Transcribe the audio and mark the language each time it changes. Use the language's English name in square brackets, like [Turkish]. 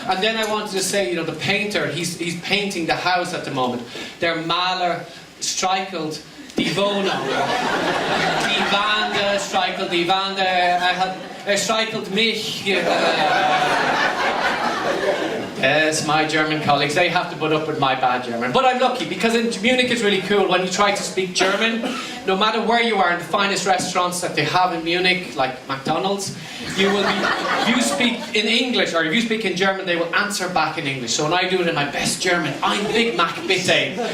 [English] And then I wanted to say, the painter, he's painting the house at the moment. [German] Der Maler streichelt die Wohnung. Die Wände streichelt die Wände. Streichelt mich. [English] Yes, my German colleagues, they have to put up with my bad German. But I'm lucky, because in Munich it's really cool when you try to speak German. No matter where you are in the finest restaurants that they have in Munich, like McDonald's, if you speak in English or if you speak in German, they will answer back in English. So when I do it in my best German, I'm Big Mac bitte.